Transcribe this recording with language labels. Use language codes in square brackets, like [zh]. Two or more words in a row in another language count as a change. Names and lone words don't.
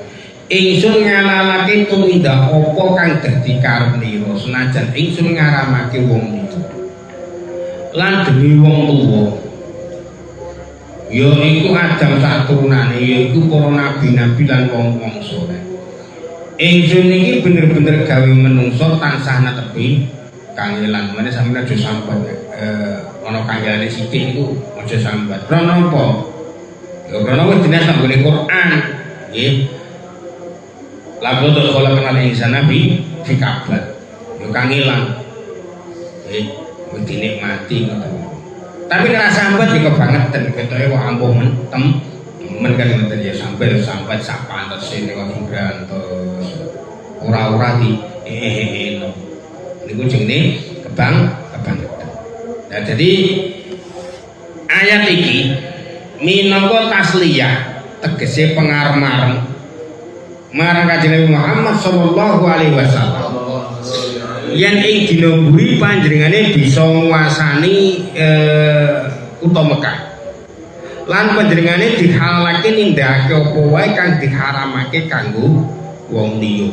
[jv] Ingsun ngalalake tumindak apa kang dadi karepira senajan ingsun ngaramake wong itu lan demi wong tuwa ya iku Adam sak turunane ya iku para nabi-nabi lan wong-wong saleh. Ingsun iki bener-bener gawe menungso tansah netepi kangelan. Mene sampeyan aja sambat ana kangelane sithik iku aja sambat. Krana apa? Ya krana wis dines nang Quran nggih. [ar] Laqad khalaqnal insana fi kabad. [jv] Ya kangelan. Nggih, wis dinikmati ngoten. Tapi nek sambat iki kebangetan ketoke wah ampun temen kan ngoten ya sampai sak pantese nek grantos. Ora-ora di no. Niku jenenge kebangetan. Nah jadi ayat iki minangka tasliyah tegese pengarep-arep marang Kanjeng Nabi Muhammad sallallahu alaihi wasallam. Yen ing dina buri panjenengane bisa nguasani kutha Mekah. Lan panjenengane dihalalake nindakake apa wae kang diharamake kanggo wong liya.